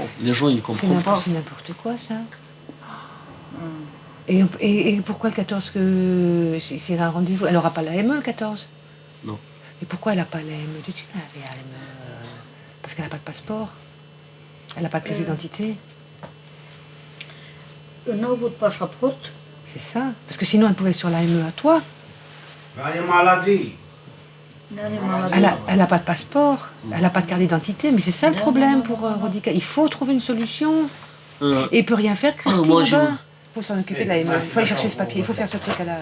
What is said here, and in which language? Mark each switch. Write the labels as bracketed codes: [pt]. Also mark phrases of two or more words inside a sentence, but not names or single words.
[fr] Les gens, ils comprennent pas. C'est n'importe quoi, ça. Et pourquoi le 14 que si elle a un rendez-vous, elle n'aura pas la ME le 14? Non. Et pourquoi elle n'a pas la ME? Tu l'avais la ME parce qu'elle n'a pas de passeport. Elle n'a pas de pièce d'identité. [ro] Nu avut pașaport. [fr] C'est ça. Parce que sinon, elle pouvait être sur la ME à toi. Elle est maladie. Elle n'a pas de passeport. Elle n'a pas de carte d'identité. Mais c'est ça le problème pour Rodica. Il faut trouver une solution. Et il peut rien faire, Christine. moi, là-bas. Il faut s'en occuper de la ME. Il faut aller chercher ce papier. Il faut faire ce truc à la...